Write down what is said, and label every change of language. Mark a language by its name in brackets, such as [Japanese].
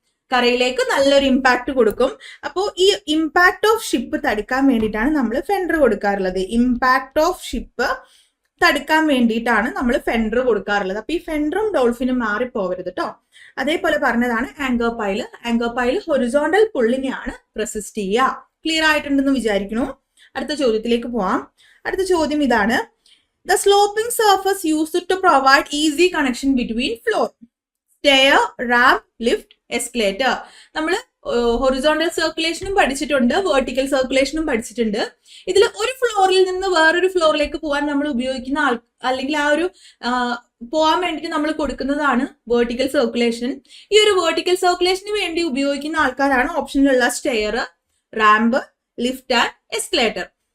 [Malayalam] കരയിലേക്ക് നല്ലൊരു ഇമ്പാക്ട് കൊടുക്കും. അപ്പോൾ ഈ ഇമ്പാക്ട് ഓഫ് ഷിപ്പ് തടുക്കാൻ വേണ്ടിയിട്ടാണ് നമ്മൾ ഫെൻഡർ കൊടുക്കാറുള്ളത്. ഇമ്പാക്ട് ഓഫ് ഷിപ്പ് തടുക്കാൻ വേണ്ടിയിട്ടാണ് നമ്മൾ ഫെൻഡർ കൊടുക്കാറുള്ളത്. അപ്പൊ ഈ ഫെൻഡറും ഡോൾഫിനും മാറിപ്പോവരുത് കേട്ടോ. അതേപോലെ പറഞ്ഞതാണ് ആങ്കർ പൈൽ ഹൊറിസോണ്ടൽ പുള്ളിനെയാണ് റെസിസ്റ്റ് ചെയ്യുക. ക്ലിയർ ആയിട്ടുണ്ടെന്ന് വിചാരിക്കുന്നു. അടുത്ത ചോദ്യത്തിലേക്ക് പോവാം. അടുത്ത ചോദ്യം ഇതാണ്. [English] The sloping surface used to provide easy connection between floor, stair, ramp, lift, escalator. [Malayalam] നമ്മൾ ഹൊറിസോണ്ടൽ സർക്കുലേഷനും പഠിച്ചിട്ടുണ്ട്, വെർട്ടിക്കൽ സർക്കുലേഷനും പഠിച്ചിട്ടുണ്ട്. ഇതിൽ ഒരു ഫ്ലോറിൽ നിന്ന് വേറൊരു ഫ്ലോറിലേക്ക് പോകാൻ നമ്മൾ ഉപയോഗിക്കുന്ന അല്ലെങ്കിൽ ആ ഒരു പോകാൻ വേണ്ടിയിട്ട് നമ്മൾ കൊടുക്കുന്നതാണ് വെർട്ടിക്കൽ സർക്കുലേഷൻ. ഈ ഒരു വെർട്ടിക്കൽ സർക്കുലേഷന് വേണ്ടി ഉപയോഗിക്കുന്ന ആൾക്കാരാണ് ഓപ്ഷനിലുള്ള stair, ramp, lift and escalator.